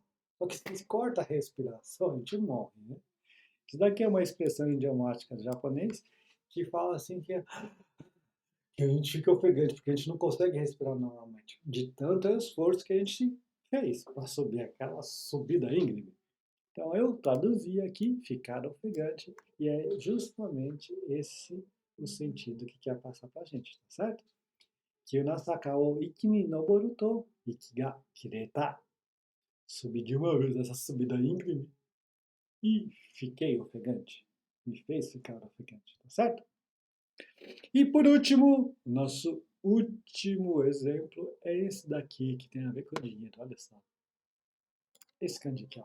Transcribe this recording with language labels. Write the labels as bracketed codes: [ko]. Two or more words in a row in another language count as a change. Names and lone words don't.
[pt] Só que se corta a respiração, a gente morre, né? Isso daqui é uma expressão idiomática japonês que fala assim que que a gente fica ofegante, porque a gente não consegue respirar normalmente, de tanto esforço que a gente fez para subir aquela subida íngreme. Então eu traduzi aqui, ficar ofegante, e é justamente esse o sentido que quer passar para a gente, tá certo? [ja] 急な坂を一気に登ると、息が切れた. [pt] Subi de uma vez essa subida íngreme e fiquei ofegante. Me fez ficar ofegante, tá certo? E por último, nosso último exemplo é esse daqui que tem a ver com dinheiro. Olha só. Esse kanji aqui, ó.